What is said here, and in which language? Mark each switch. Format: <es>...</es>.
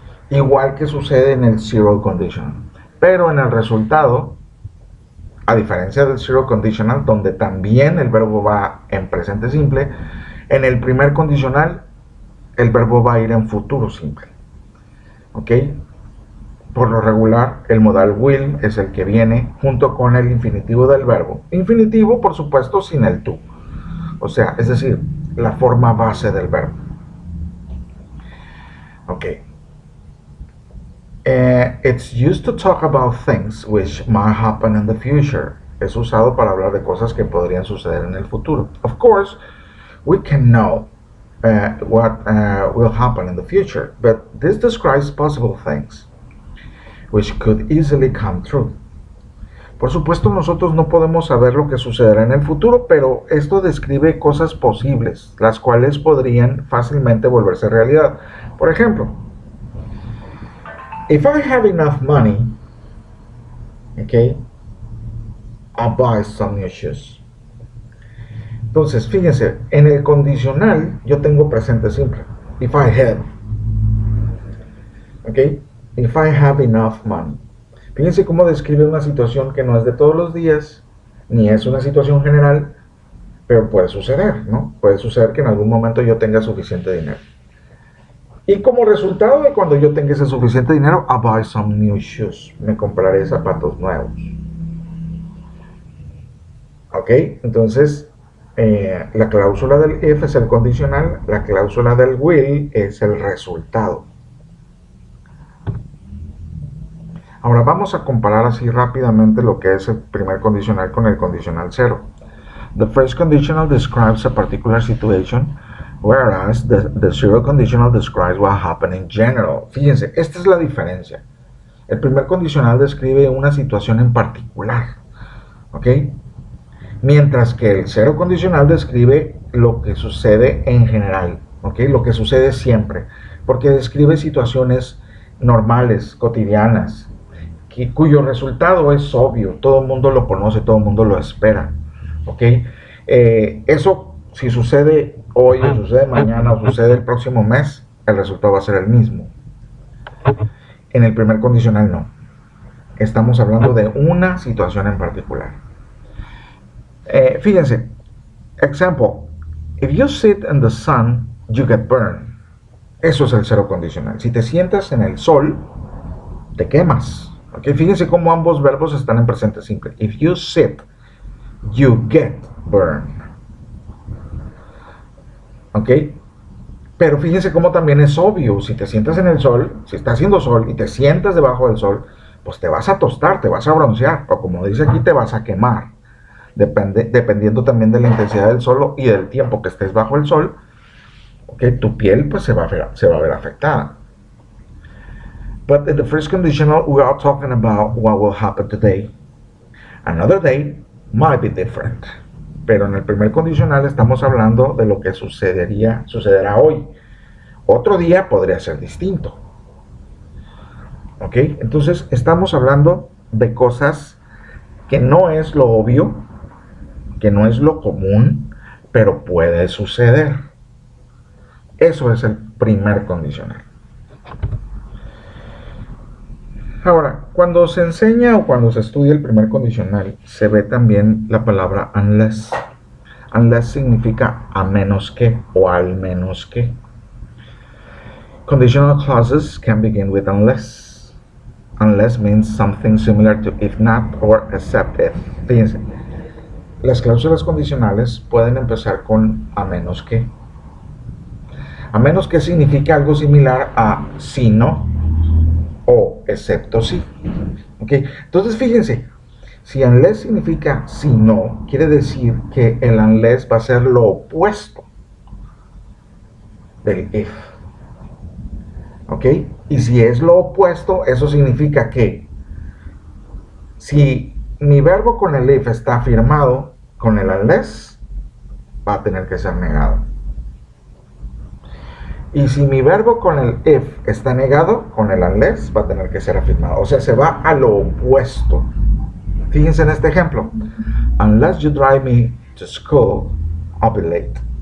<es>Igual que sucede en el zero conditional. Pero en el resultado, a diferencia del zero conditional, donde también el verbo va en presente simple, en el primer condicional el verbo va a ir en futuro simple. ¿Ok? Por lo regular, el modal will es el que viene junto con el infinitivo del verbo. Infinitivo, por supuesto, sin el to. O sea, es decir, la forma base del verbo. Ok.</es> <en>It's used to talk about things which might happen in the future.</en> <es>Es usado para hablar de cosas que podrían suceder en el futuro.</es> <en>Of course, we can know what will happen in the future, but this describes possible things which could easily come true.</en> <es>Por supuesto, nosotros no podemos saber lo que sucederá en el futuro, pero esto describe cosas posibles, las cuales podrían fácilmente volverse realidad. Por ejemplo,</es> <en>if I have enough money, okay, I'll buy some new shoes.</en> <es>Entonces, fíjense, en el condicional yo tengo presente simple.</es> <en>If I have. Okay, if I have enough money.</en> <es>Fíjense cómo describe una situación que no es de todos los días, ni es una situación general, pero puede suceder, ¿no? Puede suceder que en algún momento yo tenga suficiente dinero. Y como resultado de cuando yo tenga ese suficiente dinero,</es> <en>I'll buy some new shoes.</en> <es>Me compraré zapatos nuevos. ¿Ok? Entonces, la cláusula del if es el condicional, la cláusula del will es el resultado. Ahora vamos a comparar así rápidamente lo que es el primer condicional con el condicional 0.</es> <en>The first conditional describes a particular situation, whereas the zero conditional describes what happened in general.</en> <es>Fíjense, esta es la diferencia. El primer condicional describe una situación en particular, ¿ok? Mientras que el cero condicional describe lo que sucede en general, ¿ok? Lo que sucede siempre, porque describe situaciones normales, cotidianas, cuyo resultado es obvio, todo el mundo lo conoce, todo el mundo lo espera, ¿ok? Eso, si sucede hoy, o sucede mañana, o sucede el próximo mes, el resultado va a ser el mismo. En el primer condicional no. estamos hablando de una situación en particular. Fíjense,</es> <en>example, if you sit in the sun, you get burned.</en> <es>Eso es el cero condicional. Si te sientas en el sol, te quemas. ¿Okay? Fíjense cómo ambos verbos están en presente simple.</es> <en>If you sit, you get burned. ¿Ok?</en> <es>Pero fíjense cómo también es obvio. Si te sientas en el sol, si está haciendo sol y te sientas debajo del sol, pues te vas a tostar, te vas a broncear. O como dice aquí, te vas a quemar. Dependiendo también de la intensidad del sol y del tiempo que estés bajo el sol, ¿okay? Tu piel pues se va a ver afectada.</es> <en>But in the first conditional, we are talking about what will happen today. Another day might be different.</en> <es>Pero en el primer condicional estamos hablando de lo que sucederá hoy. Otro día podría ser distinto. ¿Ok? Entonces estamos hablando de cosas que no es lo obvio, que no es lo común, pero puede suceder. Eso es el primer condicional. Ahora, cuando se enseña o cuando se estudia el primer condicional, se ve también la palabra unless. Unless significa a menos que o al menos que.</es> <en>Conditional clauses can begin with unless. Unless means something similar to if not or except if.</en> <es>Fíjense, las cláusulas condicionales pueden empezar con a menos que. A menos que significa algo similar a si no o excepto si. ¿Okay? Entonces fíjense, si unless significa si no, quiere decir que el unless va a ser lo opuesto del if. ¿Ok? Y si es lo opuesto, eso significa que si mi verbo con el if está afirmado, con el unless va a tener que ser negado. Y si mi verbo con el if está negado, con el unless va a tener que ser afirmado. O sea, se va a lo opuesto. Fíjense en este ejemplo.</es> <en>Unless you drive me to school, I'll be late.</en>